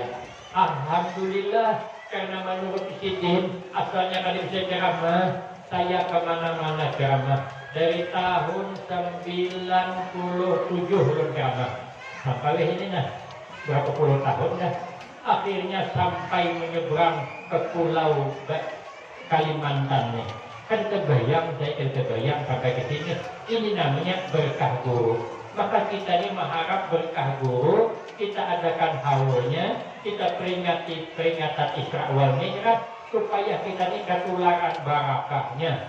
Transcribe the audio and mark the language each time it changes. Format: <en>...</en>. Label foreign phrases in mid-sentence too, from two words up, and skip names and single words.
<id>Alhamdulillah karena menurut Sidin asalnya kada bisa ceramah, saya kemana-mana ceramah. Dari tahun 97 ulun ceramah sampai ini nah berapa puluh tahun dah. Akhirnya sampai menyeberang ke pulau Kalimantan nih. Kan terbayang, saya terbayang sampai ke sini. Ini namanya berkah guru. Maka kita ini mengharap berkah guru, kita adakan haulnya, kita peringatan Isra wal Mi'raj supaya kita ini ketularan barakahnya.</id>